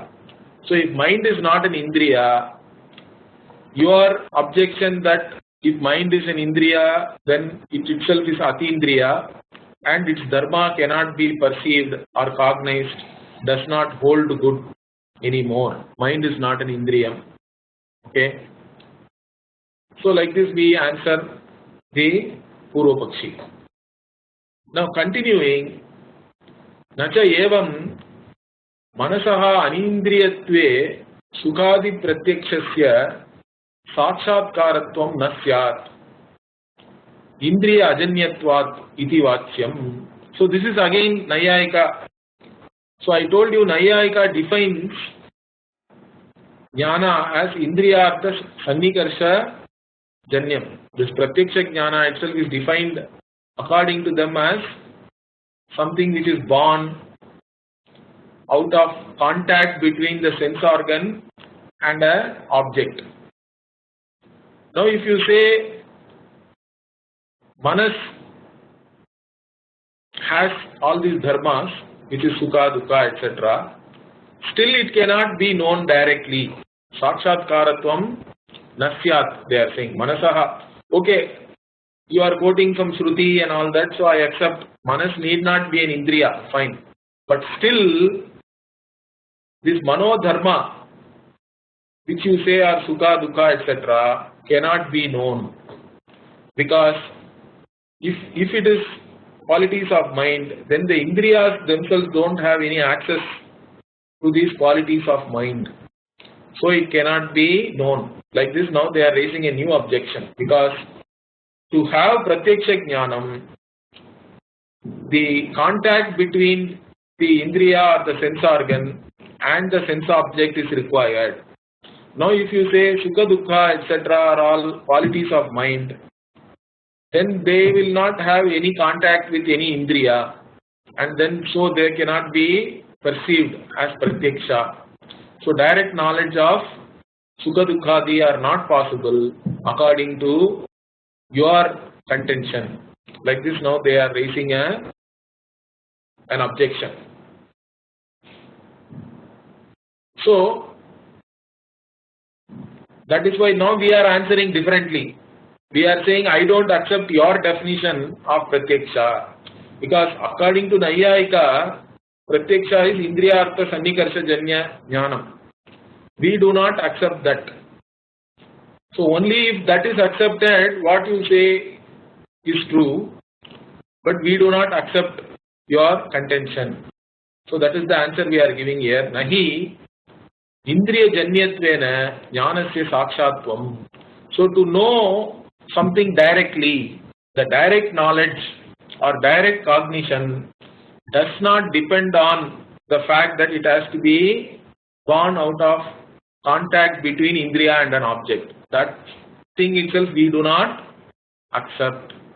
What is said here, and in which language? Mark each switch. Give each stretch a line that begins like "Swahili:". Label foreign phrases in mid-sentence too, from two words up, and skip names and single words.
English: So if mind is not an Indriya, your objection that if mind is an Indriya, then it itself is Atindriya and its dharma cannot be perceived or cognized does not hold good. anymore. Mind is not an indriyam. Okay. So like this we answer the Purvapakshi. Now continuing,
Sanskrit: nacha evam manasaha anindriyatve sukadi pratyakshasya sakshatkaratvam na syat indriya ajanyatvat iti vachyam.
English: So this is again Nayayika. So I told you Nayayika defines jnana as
Sanskrit: indriyartha sannikarsha janyam.
English: This pratyaksha jnana itself is defined according to them as something which is born out of contact between the sense organ and an object. Now if you say Manas has all these dharmas, which is
Sanskrit: sukha, dukkha,
English: etc., still it cannot be known directly.
Sanskrit: Sakshatkaratvam nasyat,
English: they are saying. Manasaha. Okay, you are quoting from Shruti and all that, so I accept. Manas need not be an indriya, fine. But still, this manodharma, which you say are
Sanskrit: sukha, dukkha,
English: etc., cannot be known. Because if it is qualities of mind, then the indriyas themselves don't have any access to these qualities of mind. So it cannot be known. Like this now they are raising a new objection, because to have
Sanskrit: pratyaksha jnanam,
English: the contact between the indriya or the sense organ and the sense object is required. Now if you say
Sanskrit: sukha, dukkha,
English: etc. are all qualities of mind, then they will not have any contact with any indriya, and then so they cannot be perceived as pratyaksha. So direct knowledge of
Sanskrit: sukha, dukkhadi
English: are not possible according to your contention. Like this now they are raising an objection. So that is why now we are answering differently. We are saying, I don't accept your definition of pratyaksha, because according to Nayayika, pratyaksha is
Sanskrit: indriyartha sannikarsha janya jnanam.
English: We do not accept that. So only if that is accepted, what you say is true, but we do not accept your contention. So that is the answer we are giving here.
Sanskrit: Nahi indriya janyatvena jnanasya sakshatvam.
English: So to know something directly, the direct knowledge or direct cognition does not depend on the fact that it has to be born out of contact between indriya and an object. That thing itself we do not accept.